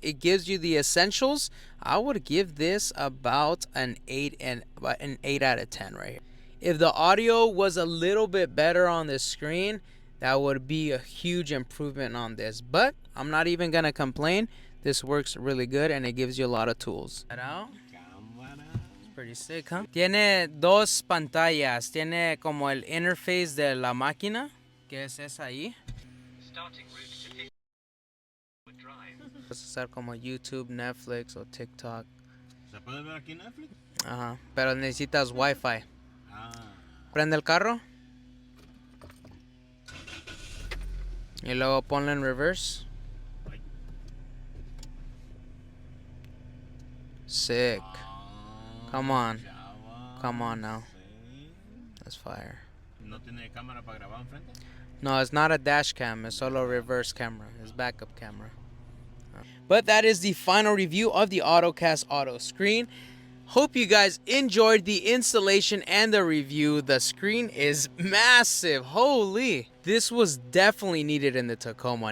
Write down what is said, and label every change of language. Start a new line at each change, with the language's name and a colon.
English: It gives you the essentials. I would give this about an 8 out of 10 right here. If the audio was a little bit better on the screen, that would be a huge improvement on this. But I'm not even gonna complain. This works really good and it gives you a lot of tools. It's pretty sick, huh?
Spanish: Tiene dos pantallas. Tiene como el interface de la máquina, que es esa ahí. Puedes usar como YouTube, Netflix o TikTok. ¿Se puede ver aquí Netflix? Ajá, pero necesitas Wi-Fi. Ah. Prende el carro. Y luego ponle en reverse.
English: Sick. Come on. Come on now. That's fire.
Spanish: ¿No tiene cámara para grabar enfrente?
English: No, it's not a dash cam. It's solo a reverse camera. It's backup camera. But that is the final review of the AutoCast Auto Screen. Hope you guys enjoyed the installation and the review. The screen is massive. Holy. This was definitely needed in the Tacoma.